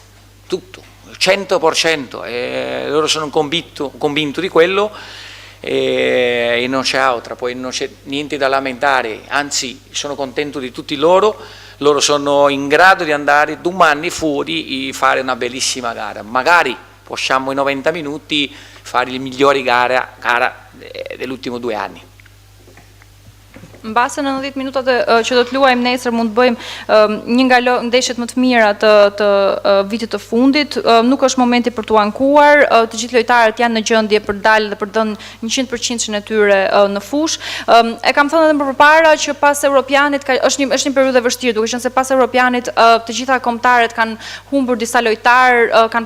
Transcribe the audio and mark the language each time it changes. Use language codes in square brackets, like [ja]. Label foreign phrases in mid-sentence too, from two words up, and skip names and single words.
[it] 100%, loro sono convinto di quello e non c'è altra, poi non c'è niente da lamentare, anzi sono contento di tutti loro sono in grado di andare domani fuori e fare una bellissima gara, magari possiamo in 90 minuti fare le migliori gara degli ultimi 2 anni. [sq] Mbase 90 minutat që do të luajmë nesër mund të bëjmë një nga ndeshjet më të mira të vitit të fundit. Nuk është momenti për t'u ankuar, të gjithë lojtarët janë në gjendje për dalë dhe për dhënë 100% e tyre në fushë. E kam thënë edhe më përpara që pas Europianit është një periudhë e vështirë, duke qenë se pas Europianit të gjitha kombëtarët kanë humbur disa lojtarë, kanë